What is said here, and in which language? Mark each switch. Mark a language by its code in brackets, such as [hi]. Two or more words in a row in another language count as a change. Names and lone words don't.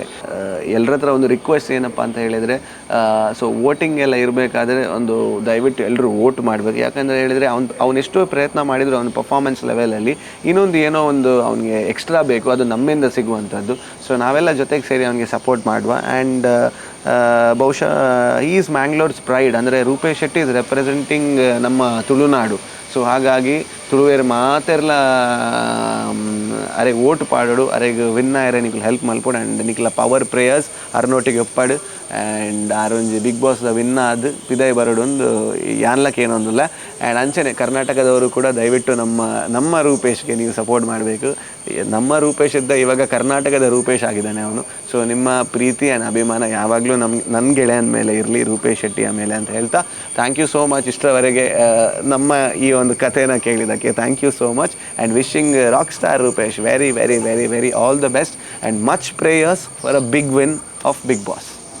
[kn] ಎಲ್ಲರ ಹತ್ರ ಒಂದು ರಿಕ್ವೆಸ್ಟ್ ಏನಪ್ಪ ಅಂತ ಹೇಳಿದರೆ, [en] so voting [kn] ಎಲ್ಲ ಇರಬೇಕಾದ್ರೆ ಒಂದು ದಯವಿಟ್ಟು ಎಲ್ಲರೂ ವೋಟ್ ಮಾಡಬೇಕು. ಯಾಕಂದರೆ ಹೇಳಿದರೆ ಅವನೆಷ್ಟೋ ಪ್ರಯತ್ನ ಮಾಡಿದ್ರು ಅವನ ಪರ್ಫಾರ್ಮೆನ್ಸ್ ಲೆವೆಲಲ್ಲಿ ಇನ್ನೊಂದು ಏನೋ ಒಂದು ಅವನಿಗೆ ಎಕ್ಸ್ಟ್ರಾ ಬೇಕು, ಅದು ನಮ್ಮಿಂದ ಸಿಗುವಂಥದ್ದು. ಸೊ ನಾವೆಲ್ಲ ಜೊತೆಗೆ ಸೇರಿ ಅವನಿಗೆ ಸಪೋರ್ಟ್ ಮಾಡುವ. ಆ್ಯಂಡ್ ಬಹುಶಃ [en] this is Mangalore's pride, [kn] ಅಂದರೆ ರೂಪೇಶ್ ಶೆಟ್ಟಿ [en] is representing [kn] ನಮ್ಮ ತುಳುನಾಡು. [tcy] ಸೊ ಹಾಗಾಗಿ ತುಳುವೇರು ಮಾತೆರ್ಲ ಅರೆಗೆ ಓಟ್ ಪಾಡೋಡು, ಅರೆಗೆ ವಿನ್ ಆಯರೆ ನಿಕ್ಲು ಹೆಲ್ಪ್ ಮಲ್ಪೋಡು. ಆ್ಯಂಡ್ ನಿಕ್ಲ [en] power prayers [tcy] ಅರ್ನೊಟ್ಟಿಗೆ ಒಪ್ಪಾಡು. ಆ್ಯಂಡ್ ಆರೊಂಜಿ ಬಿಗ್ ಬಾಸ್ದ ವಿನ್ ಆದ ಪಿದಾಯಿ ಬರೋಡು ಒಂದು ಯಾನ್ಲಕ್ಕೆ ಏನೊಂದಿಲ್ಲ. [kn] ಆ್ಯಂಡ್ ಅಂಚನೆ ಕರ್ನಾಟಕದವರು ಕೂಡ ದಯವಿಟ್ಟು ನಮ್ಮ ರೂಪೇಶ್ಗೆ ನೀವು ಸಪೋರ್ಟ್ ಮಾಡಬೇಕು. ನಮ್ಮ ರೂಪೇಶ್ ಇದ್ದ ಇವಾಗ ಕರ್ನಾಟಕದ ರೂಪೇಶ್ ಆಗಿದ್ದಾನೆ ಅವನು. ಸೊ ನಿಮ್ಮ ಪ್ರೀತಿ ಆ್ಯಂಡ್ ಅಭಿಮಾನ ಯಾವಾಗಲೂ ನನ್ನ ಗೆಳೆಯನ ಮೇಲೆ ಇರಲಿ, ರೂಪೇಶ್ ಶೆಟ್ಟಿಯ ಮೇಲೆ ಅಂತ ಹೇಳ್ತಾ [en] thank you so much. [kn] ಇಷ್ಟರವರೆಗೆ ನಮ್ಮ ಈ ಒಂದು ಕಥೆನ ಕೇಳಿದ್ದಕ್ಕೆ [en] thank you so much. and wishing Rock Star Rupesh very very very very all the best and much prayers for a big win of Bigg Boss.